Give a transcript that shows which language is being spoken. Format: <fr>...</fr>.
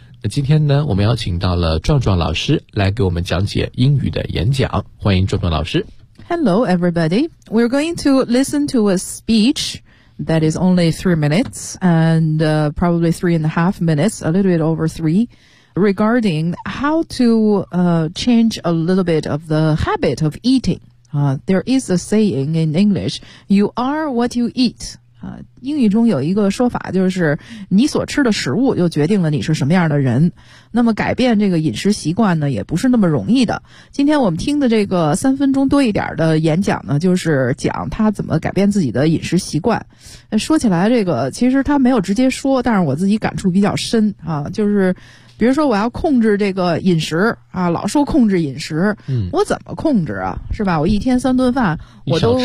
<zh>那今天呢，我们邀请到了壮壮老师来给我们讲解英语的演讲，欢迎壮壮老师。</zh> <en>Hello everybody, we're going to listen to a speech that is only 3 minutes and probably 3.5 minutes, a little bit over 3, regarding how to change a little bit of the habit of eatingthere is a saying in English, you are what you eat.</en> <zh>英语中有一个说法，就是你所吃的食物就决定了你是什么样的人。那么改变这个饮食习惯呢，也不是那么容易的。今天我们听的这个3分钟多一点的演讲呢，就是讲他怎么改变自己的饮食习惯。说起来这个，其实他没有直接说，但是我自己感触比较深啊，就是比如说我要控制这个饮食啊，老说控制饮食，我怎么控制啊，是吧，我一天三顿饭我都</zh>